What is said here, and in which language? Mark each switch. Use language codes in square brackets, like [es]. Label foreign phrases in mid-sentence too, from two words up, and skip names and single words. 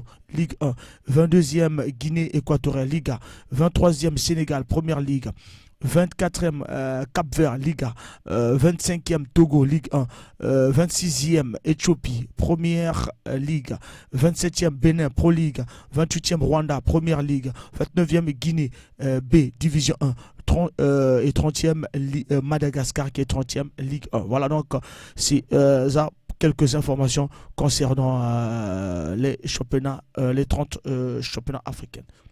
[fr] Ligue 1, 22e Guinée Équatoriale Liga, 23e Sénégal Première Ligue, 24e Cap-Vert Liga, 25e Togo Ligue 1, 26e Éthiopie Première Ligue, 27e Bénin Pro League, 28e Rwanda Première Ligue, 29e Guinée B Division 1 et 30e Madagascar qui est 30e Ligue 1. Voilà, donc c'est ça, quelques informations concernant les championnats, les 30 championnats africains.